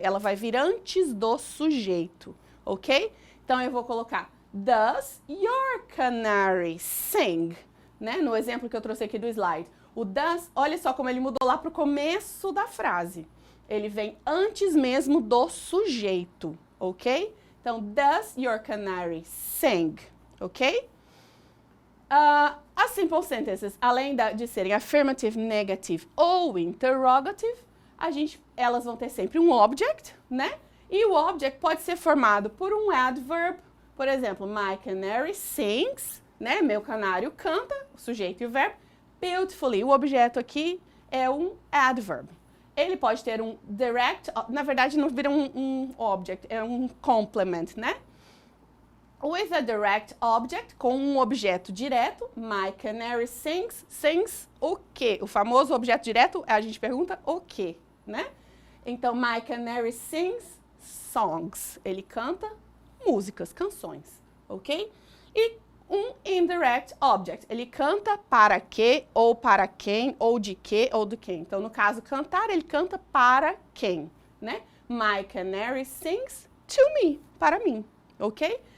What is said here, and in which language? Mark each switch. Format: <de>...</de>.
<pt>Ela vai vir antes do sujeito, ok? Então, eu vou colocar,</pt> <en>does your canary sing?</en> <pt>Né? No exemplo que eu trouxe aqui do slide. O does, olha só como ele mudou lá para o começo da frase. Ele vem antes mesmo do sujeito, ok? Então,</pt> <en>does your canary sing? Ok?</en> <pt>As simple sentences, além de serem affirmative, negative ou interrogative, elas vão ter sempre um object, né? E o object pode ser formado por um adverb, por exemplo,</pt> <en>my canary sings,</en> <pt>né? Meu canário canta, o sujeito e o verbo, beautifully. O objeto aqui é um adverb. Ele pode ter um direct, na verdade não vira um object, é um complement, né?</pt> <en>With a direct object,</en> <pt>com um objeto direto,</pt> <en>my canary sings</en> <pt>o quê? O famoso objeto direto, a gente pergunta o quê, né? Então,</pt> <en>my canary sings songs.</en> <pt>Ele canta músicas, canções, ok? E um indirect object. Ele canta para quê, ou para quem, ou de quê, ou do quem. Então, no caso, cantar, ele canta para quem, né?</pt> <en>My canary sings to me,</en> <pt>para mim,</pt> <en>ok?</en>